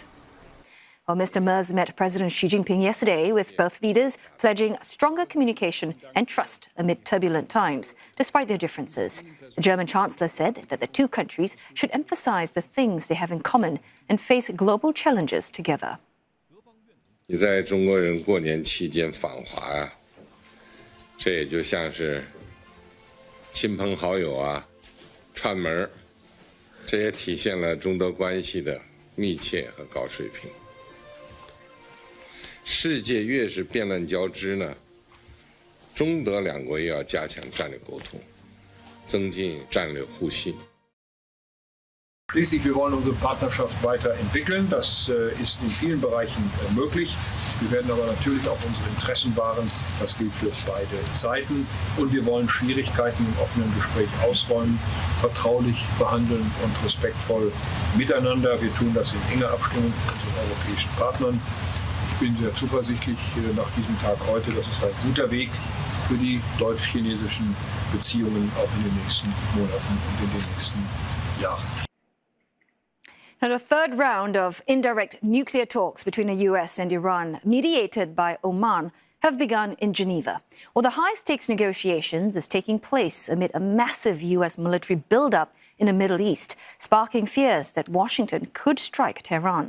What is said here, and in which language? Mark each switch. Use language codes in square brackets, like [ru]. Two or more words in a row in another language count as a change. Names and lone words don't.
[en] Well, Mr. Merz met President Xi Jinping yesterday, with both leaders pledging stronger communication and trust amid turbulent times, despite their differences. The German Chancellor said that the two countries should emphasize the things they have in common and face global challenges together. [zh] 你在中国人过年期间访华啊，这也就像是亲朋好友啊串门，这也体现了中德关系的密切和高水平。世界越是变乱交织呢，中德两国也要加强战略沟通，增进战略互信。 [de] Schließlich, wir wollen unsere Partnerschaft weiterentwickeln. Das ist in vielen Bereichen möglich. Wir werden aber natürlich auch unsere Interessen wahren. Das gilt für beide Seiten. Und wir wollen Schwierigkeiten im offenen Gespräch ausräumen, vertraulich behandeln und respektvoll miteinander. Wir tun das in enger Abstimmung mit unseren europäischen Partnern. Ich bin sehr zuversichtlich nach diesem Tag heute. Das ist ein guter Weg für die deutsch-chinesischen Beziehungen auch in den nächsten Monaten und in den nächsten Jahren. [en] Now, the third round of indirect nuclear talks between the US and Iran, mediated by Oman, have begun in Geneva. Well, the high-stakes negotiations is taking place amid a massive US military buildup in the Middle East, sparking fears that Washington could strike Tehran.